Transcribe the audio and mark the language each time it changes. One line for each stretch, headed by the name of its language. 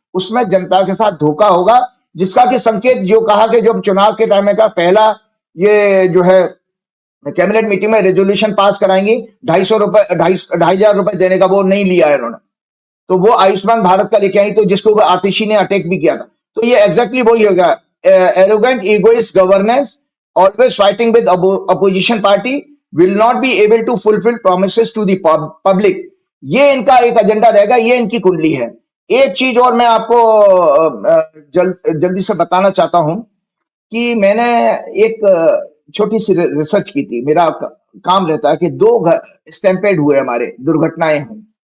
Hindi: उसमें जनता के साथ धोखा होगा, जिसका कि संकेत जो कहा कि जब चुनाव के टाइम का पहला ये जो है कैबिनेट मीटिंग में रेजोल्यूशन पास कराएंगी, 2,500 रुपए देने का, वो नहीं लिया है इन्होंने। तो वो आयुष्मान भारत का लेके आई, तो जिसको आतिशी ने अटैक भी किया था। तो ये एग्जैक्टली वही होगा,
English: Arrogant egoist governance, always fighting with opposition party, will not be able to fulfill promises to the public।
Hindi: ये इनका एक एजेंडा रहेगा, ये इनकी कुंडली है। एक चीज और मैं आपको जल्दी से बताना चाहता हूं कि मैंने एक छोटी सी रिसर्च की थी। मेरा काम रहता है कि 2 घर स्टैम्पेड हुए, हमारे दुर्घटनाएं हुई।